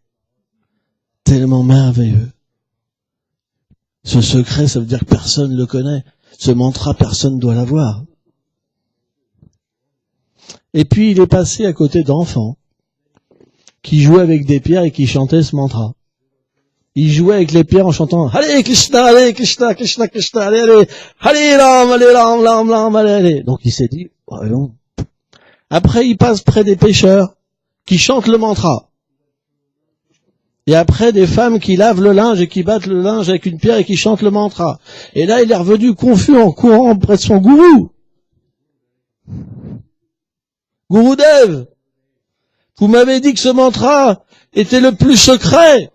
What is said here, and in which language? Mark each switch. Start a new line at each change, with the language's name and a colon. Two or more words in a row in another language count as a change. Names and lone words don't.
French: Tellement merveilleux. Ce secret, ça veut dire que personne ne le connaît. Ce mantra, personne ne doit l'avoir. Et puis il est passé à côté d'enfants qui jouaient avec des pierres et qui chantaient ce mantra. Il jouait avec les pierres en chantant
Sanskrit: हरे कृष्ण, कृष्ण, कृष्ण, हरे राम, राम, राम, हरे.
French: Donc il s'est dit, oh non. Après il passe près des pêcheurs qui chantent le mantra. Et après des femmes qui lavent le linge et qui battent le linge avec une pierre et qui chantent le mantra. Et là il est revenu confus en courant près de son gourou. Gurudev, vous m'avez dit que ce mantra était le plus secret.